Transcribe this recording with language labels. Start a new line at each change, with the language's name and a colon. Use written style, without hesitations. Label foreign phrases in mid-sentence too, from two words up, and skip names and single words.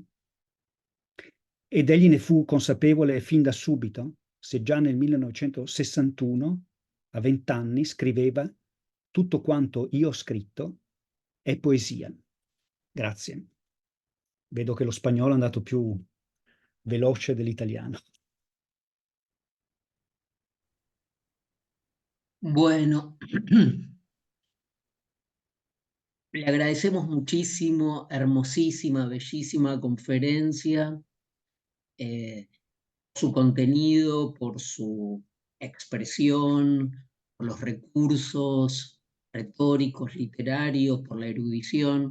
Italian: Ed egli ne fu consapevole fin da subito, se già nel 1961, a 20 anni, scriveva «Tutto quanto io ho scritto è poesia». Grazie. Vedo che lo spagnolo è andato più veloce dell'italiano.
Spanish: Bueno, le agradecemos muchísimo, hermosísima, bellísima conferencia, su contenido, por su expresión, por los recursos retóricos, literarios, por la erudición.